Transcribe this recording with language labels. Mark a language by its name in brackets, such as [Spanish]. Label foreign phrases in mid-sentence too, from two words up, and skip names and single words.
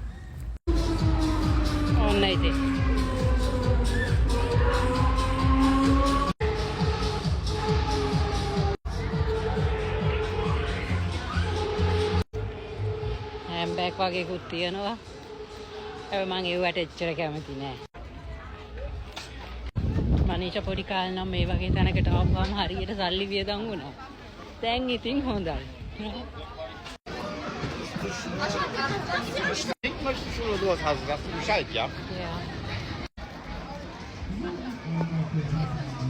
[Sinhala] ඔන්න ඉතින්. හැම්බෑග් වගේකුත් තියෙනවා. හැබැයි මම ඒවට එච්චර කැමති නෑ. මනීෂා පොඩි කාලේ නම් මේ වගේ තැනකට ආවම හරියට සල්ලි වියදම් වුණා. දැන් ඉතින් හොඳයි. [German] Möchtest du oder sowas hast, sagst du Bescheid, ja? Ja.